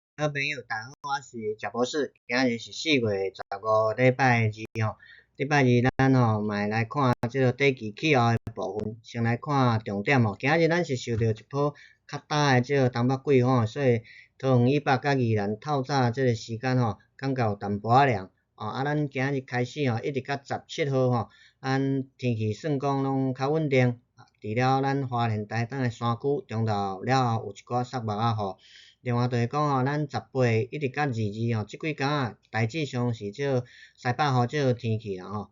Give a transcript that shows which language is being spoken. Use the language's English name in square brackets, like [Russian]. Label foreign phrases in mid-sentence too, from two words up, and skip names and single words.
[Min Nan Chinese] 好朋友，大家好，我是贾博士。今日是4月15礼拜二吼，礼拜二咱吼嘛来看即个短期气候的部分。先来看重点吼，今日咱是受到一波较大的即个东北季吼，所以桃园以北甲宜兰透早即个时间吼，感觉有淡薄仔凉。咱今日开始吼，一直到17号吼，咱天气算讲拢较稳定。除了咱花莲台东的山区中昼了后有一寡雪目仔雨。另外就是讲吼，咱18一直到22吼，即几工仔大致上是即个西北风即个天气啦吼。